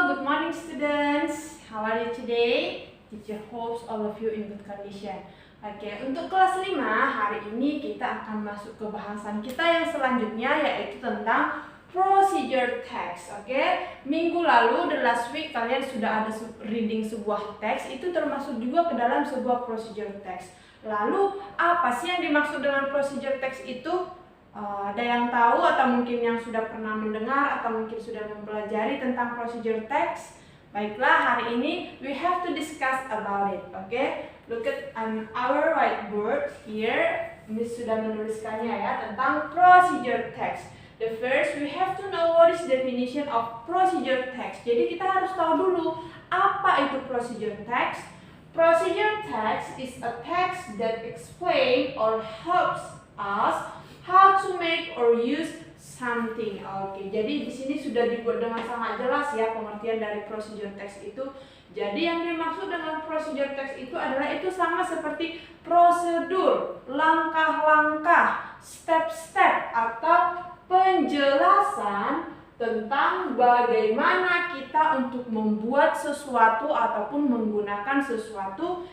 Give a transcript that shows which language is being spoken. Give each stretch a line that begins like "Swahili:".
English: morning students, how are you today? Teacher hopes all of you in good condition.
Indonesian: Oke, untuk kelas 5 hari ini kita akan masuk ke bahasan kita yang selanjutnya, yaitu tentang procedure text. Oke, minggu lalu,
English: the last week,
Indonesian: kalian sudah ada reading sebuah teks, itu termasuk juga ke dalam sebuah procedure text. Lalu apa sih yang dimaksud dengan procedure text itu? Ada yang tahu atau mungkin yang sudah pernah mendengar atau mungkin sudah mempelajari tentang procedure text? Baiklah, hari ini
English: we have to discuss about it. Okay? Look at our whiteboard here.
Indonesian: Miss sudah menuliskannya ya, tentang procedure text.
English: The first, we have to know what is definition of procedure text.
Indonesian: Jadi kita harus tahu dulu apa itu procedure text.
English: Procedure text is a text that explain or helps us how to make or use something.
Indonesian: Oke, jadi di sini sudah dibuat dengan sangat jelas ya pengertian dari procedure text itu. Jadi yang dimaksud dengan procedure text itu adalah itu sama seperti prosedur, langkah-langkah, step-step atau penjelasan tentang bagaimana kita untuk membuat sesuatu ataupun menggunakan sesuatu.